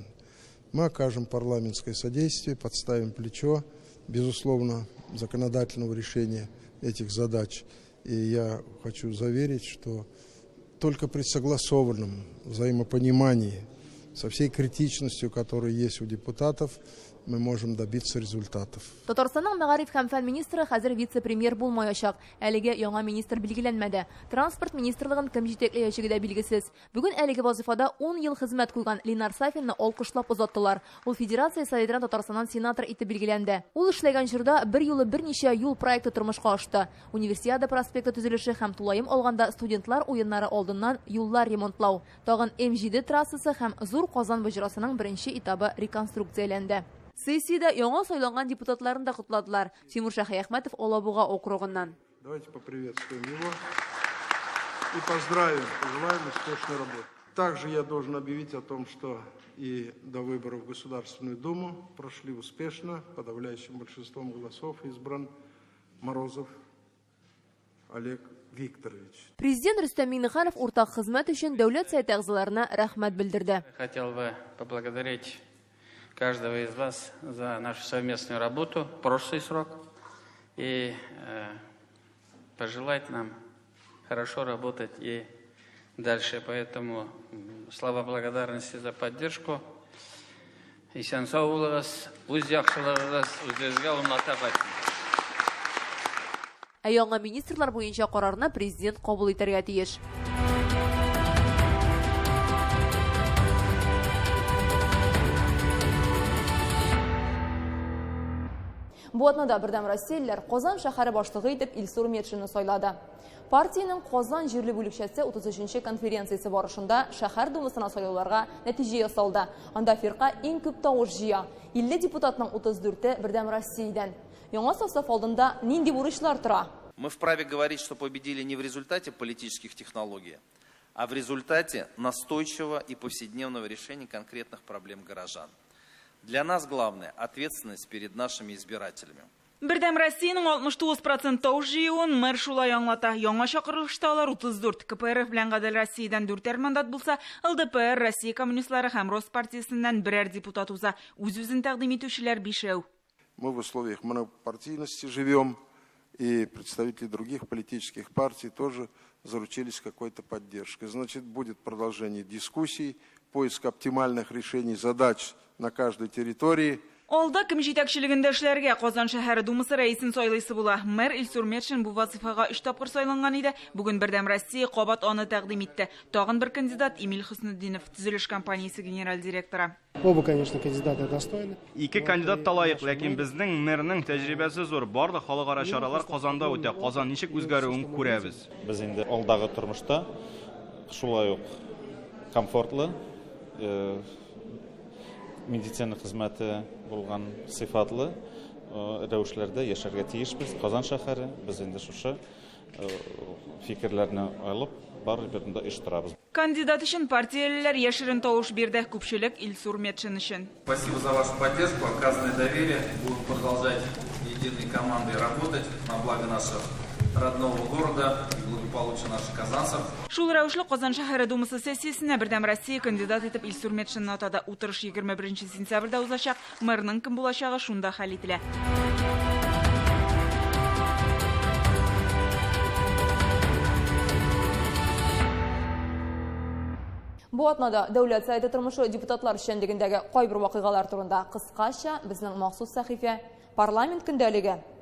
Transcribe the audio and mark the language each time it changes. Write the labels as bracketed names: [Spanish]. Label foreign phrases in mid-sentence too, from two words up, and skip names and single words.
[Russian] Мы окажем парламентское содействие, подставим плечо, безусловно, законодательного решения этих задач. И я хочу заверить, что только при согласованном взаимопонимании, со всей критичностью, которая есть у депутатов, мы можем добиться результатов. [Tatar] Татарстанның мәгариф һәм фән министры хәзер вице-премьер булмаячак. Әлегә яңа министр билгеләнмәде. Транспорт министрлыгын кем җитәкләячәге дә билгесез. Бүген әлеге вазифада 10 ел хезмәт куйган Ленар Сафинны алкышлап узаттылар. Ул Федерация Советына Татарстаннан сенатор итеп билгеләнде. Ул эшләгән җирдә бер юлы берничә юл проекты тормышка ашты. Универсиада проспекты төзелеше һәм тулаем алганда студентлар уеннары алдыннан юллар ремонтлау. Тагын М7 трассасы һәм Зур Казан выжрасының беренче этабы реконструкцияләнде. Сессиядә яңа сайланган депутатларын да кутладылар. Тимур Шаһи-Әхмәтов Алабуга округыннан. [Russian] Давайте поприветствуем его и поздравим, пожелаем успешной работы. Также я должен объявить о том, что и до выборов в Государственную Думу прошли успешно, подавляющим большинством голосов избран Морозов Олег Викторович. [Tatar] Президент Рөстәм Миңнеханов уртак хезмәт өчен дәүләт советы әгъзаларына рәхмәт белдерде. [Russian] Хотел бы поблагодарить каждого из вас за нашу совместную работу в прошлый срок и пожелать нам хорошо работать и дальше. Поэтому слова благодарности за поддержку. [Tatar] И сенсаулыгыз, үз яхшылыгыз үзегезгә унлата. Ә яңа министрлар буенча карарны президент кабул итәргә тиеш. Бу атнада бердәм россиялеләр Казан шәһәре башлыгы итеп Илсур Метшинны сайлады. Партиянең Казан җирле бүлекчәсе 33-нче конференциясе барышында шәһәр думасына сайлауларга нәтиҗә ясалды. Анда фирка иң күп тавыш җыя. 50 депутатның 34-е бердәм Россиядән. Яңа состав алдында нинди бурычлар тора? [Russian] Мы вправе говорить, что победили не в результате политических технологий, а в результате настойчивого и повседневного решения конкретных проблем горожан. Для нас главное – ответственность перед нашими избирателями. [Tatar] Бердәм Россиянең 69% тавыш җыюын мэр шулай аңлата. Яңа чакырылышта алар 34. КПРФ белән Гадел Россиядән 4 мандат булса, ЛДПР, Россия коммунистлары һәм Роспартиясеннән берәр депутат уза. Үз-үзен тәкъдим итүчеләр 5. [Russian] Мы в условиях монопартийности живем, и представители других политических партий тоже заручились какой-то поддержкой. Значит, будет продолжение дискуссий, поиск оптимальных решений задач на каждой территории. [Tatar] Алда ким җитәкчелегендә эшләргә Казан шәһәре думасы рәисен сайлыйсы була. Мэр Илсур Метшин бу вазифага 3 тапкыр сайланган иде. Бүген Бердәм Россия кабат аны тәкъдим итте. Тагын бер кандидат Эмиль Хөснетдинов, төзелеш компаниясе генераль директоры. [Russian] Оба, конечно, кандидаты достойны. [Tatar] Ике кандидат та лаек, ләкин безнең мэрның тәҗрибәсе зур. Барлык халыкара чаралар Казанда үтә. Казан ничек үзгәрүен күрәбез. Без инде алдагы тормышта шулай ук комфортлы, медицина хезмәте булган сыйфатлы рәвешләрдә яшәргә тиешбез. Казан шәһәре без инде шушы фикерләрне алып барыбызда эш торабыз. Кандидат өчен партиялеләр яшерен тавыш бирде, күпчелек Илсур Метшин өчен. [Russian] Спасибо за вашу поддержку, оказанное доверие. Будем продолжать единой командой работать на благо нашего родного города и благополучия наших казанцев. [Tatar] Шул рәвешле Казан шәһәре думасы сессиясенә Бердәм Россия кандидат итеп Илсур Метшинны атады. Утырыш 21 сентябрьдә узачак. Мэрның кем булачагы шунда хәл ителә. Бу атнада дәүләт советы тормышы депутатлар эшчәнлегендәге кайбер вакыйгалар турында кыскача безнең махсус сәхифә парламент көндәлеге.